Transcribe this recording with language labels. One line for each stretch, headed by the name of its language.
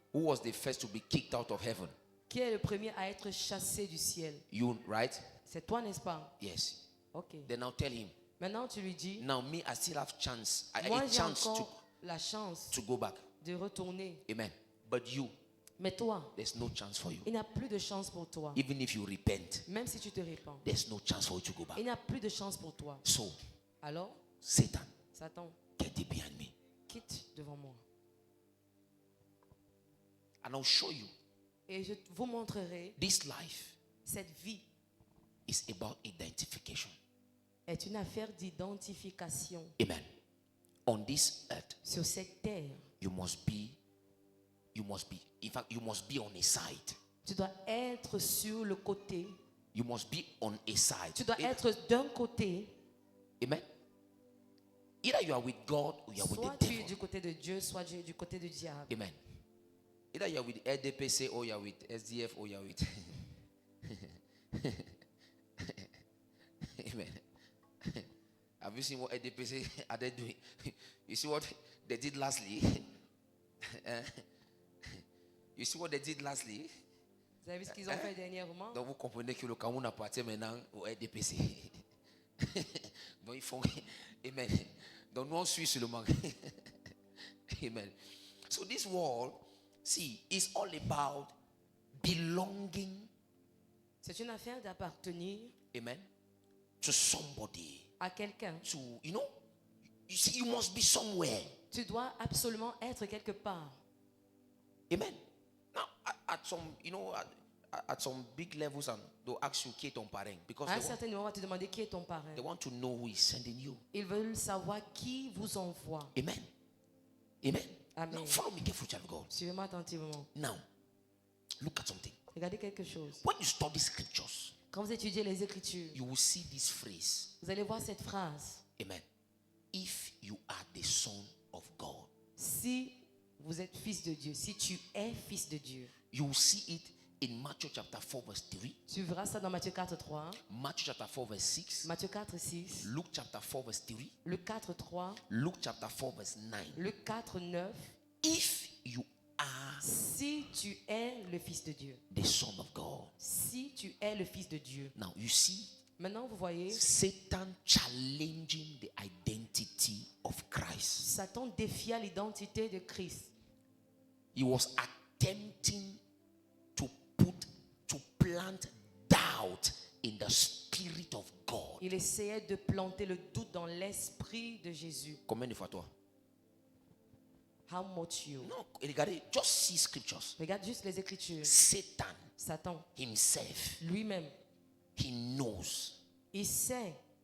English: Who was the first to be kicked out of heaven?
French: Qui est le premier à être chassé du ciel?
English: You, right?
French: C'est toi, n'est-ce pas?
English: Yes. Okay. Then now tell him.
French: Maintenant tu lui dis.
English: Now me, I still have chance.
French: Moi j'ai encore la chance
English: to go back.
French: De retourner.
English: Amen. But you.
French: Mais toi,
English: there's no chance for you.
French: Il n'y a plus de chance pour toi.
English: Even if you repent,
French: même si tu te répands,
English: there's no chance for you to go back.
French: Il n'y a plus de chance pour toi.
English: So,
French: alors,
English: Satan, get thee behind me.
French: Quitte devant moi.
English: And I'll show you.
French: Et je vous montrerai.
English: This life,
French: cette vie,
English: is about identification.
French: Est une affaire d'identification.
English: Amen. On this earth,
French: sur cette terre,
English: you must be. In fact, you must be on a side.
French: Tu dois être sur le côté.
English: You must be on a side.
French: Tu dois être d'un côté. Amen.
English: Either you are with God or you are with the devil.
French: Soit tu es du côté de Dieu, soit tu es du côté du diable. Amen.
English: Either you are with LDPC or you are with SDF or you are with. Amen. Have you seen what LDPC are they doing? You see what they did lastly? You see what they did lastly?
French: Vous avez vu ce qu'ils ont fait dernièrement? Donc vous comprenez que le Cameroun appartient maintenant au RDPC. Donc ils font. Amen. Donc nous on suit seulement. Amen.
English: So this world, see, is all about belonging.
French: C'est une affaire d'appartenir.
English: Amen. To somebody.
French: À quelqu'un.
English: To, you know, you see, you must be somewhere.
French: Tu dois absolument être quelque part. Amen.
English: Now, at some, you know, at some big levels, and they'll ask you
French: qui est ton parrain,
English: because
French: à un certain moment, on va te demander qui est ton parrain.
English: They want to know who is sending you.
French: Ils veulent savoir qui vous envoie. Amen. Amen. Amen.
English: Now, follow me carefully, child of God.
French: Suivez-moi attentivement.
English: Now, look at something.
French: Regardez quelque chose.
English: When you study scriptures,
French: quand vous étudiez les Écritures,
English: you will see this phrase.
French: Vous allez voir cette phrase.
English: Amen. If you are the son of God.
French: Si vous êtes fils de Dieu, si tu es fils de Dieu.
English: You will see it in Matthew chapter 4 verse 3.
French: Tu verras ça dans Matthieu 4 3.
English: Matthew chapter 4 verse 6.
French: Matthieu 4 6.
English: Luke chapter 4 verse 3.
French: Luc 4 3.
English: Luke chapter 4 verse 9.
French: Luc 4 9.
English: If you are,
French: si tu es le fils de Dieu,
English: the son of God.
French: Si tu es le fils de Dieu.
English: Now you see,
French: maintenant vous voyez
English: Satan challenging the identity of Christ.
French: Satan défia l'identité de Christ.
English: He was attempting to plant doubt in the spirit of God.
French: Il essayait de planter le doute dans l'esprit de Jésus. Combien de fois toi?
English: How much you? No,
French: regardez,
English: just see scriptures.
French: Regarde juste les Écritures.
English: Satan himself,
French: lui-même,
English: he knows.
French: Il sait.